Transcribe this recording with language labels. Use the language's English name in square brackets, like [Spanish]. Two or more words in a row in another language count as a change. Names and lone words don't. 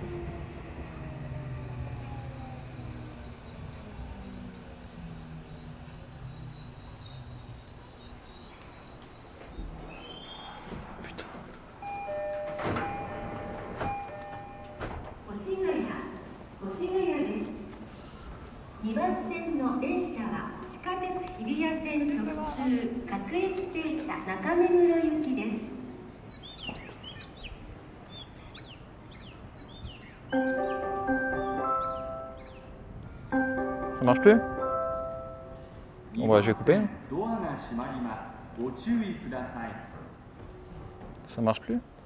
[French] Putain. [Japanese] 2 番線の電車は地下鉄日比谷線直通各駅停車中目黒行きです。 [French] Ça marche plus? Bon bah je vais couper. Ça marche plus?